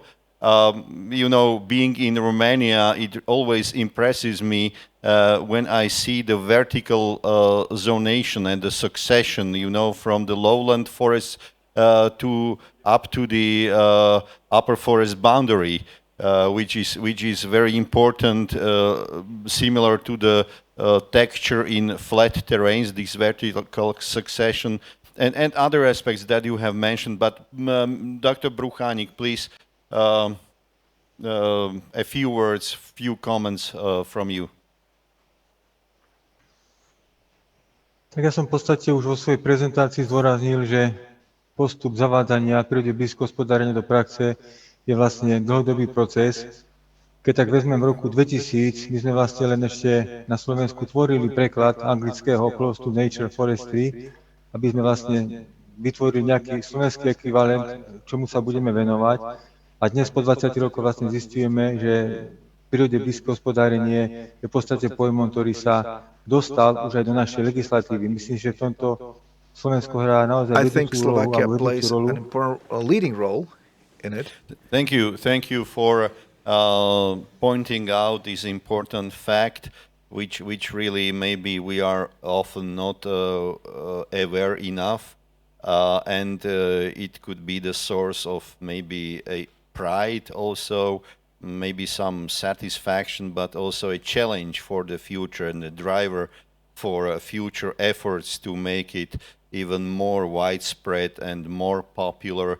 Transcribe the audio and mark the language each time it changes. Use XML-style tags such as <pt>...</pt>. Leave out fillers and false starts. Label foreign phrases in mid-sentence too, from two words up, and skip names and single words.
<en>You know, being in Romania, it always impresses me when I see the vertical zonation and the succession, you know, from the lowland forests to up to the upper forest boundary, which is very important, similar to the texture in flat terrains, this vertical succession, and other aspects that you have mentioned. But Dr. Bruchanik, please, a few words, few comments from you.</en> <sk>Tak ja som v podstate už vo svojej prezentácii zdôraznil, že postup zavádzania prírode blízko hospodárenia do praxe je vlastne dlhodobý proces. Keď tak vezmem v roku 2000, my sme vlastne len ešte na Slovensku tvorili preklad anglického</sk> <en>Close to Nature Forestry,</en> <sk>aby sme vlastne vytvorili nejaký slovenský ekvivalent, čomu sa budeme venovať. A dnes po 20 rokoch vlastne zistujeme, že prírode blízke hospodárenie je v podstate pojmom, ktorý sa dostal už aj do našej legislatívy. Myslím, že v tomto Slovensko hrá naozaj vedúcu úlohu alebo vedúcu rolu.</sk> <en>Thank you for pointing out this important fact, which really maybe we are often not aware enough, and it could be the source of maybe a pride also, maybe some satisfaction, but also a challenge for the future and the driver for future efforts to make it even more widespread and more popular.</en>